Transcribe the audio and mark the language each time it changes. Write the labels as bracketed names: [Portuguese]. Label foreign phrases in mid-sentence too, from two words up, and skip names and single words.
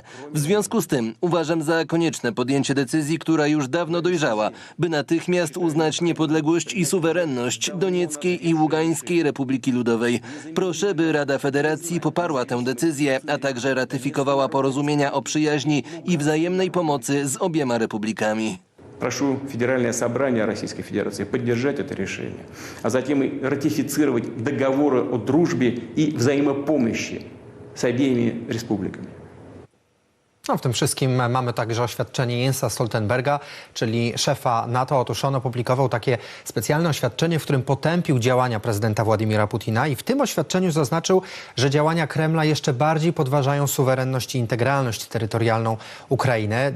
[Polish] W związku z tym uważam za konieczne podjęcie decyzji, która już dawno dojrzała, by natychmiast uznać niepodległość i suwerenność Donieckiej i Ługańskiej Republiki Ludowej. Proszę, by Rada Federacji poparła tę decyzję, a także ratyfikowała porozumienia o przyjaźni i wzajemnej pomocy z obiema republikami. [Russian] Прошу Федеральное собрание Российской Федерации поддержать это решение, а затем и ратифицировать договоры о дружбе и взаимопомощи с обеими республиками. [Polish] No, w tym wszystkim mamy także oświadczenie Jensa Stoltenberga, czyli szefa NATO. Otóż on opublikował takie specjalne oświadczenie, w którym potępił działania prezydenta Władimira Putina i w tym oświadczeniu zaznaczył, że działania Kremla jeszcze bardziej podważają suwerenność i integralność terytorialną Ukrainy.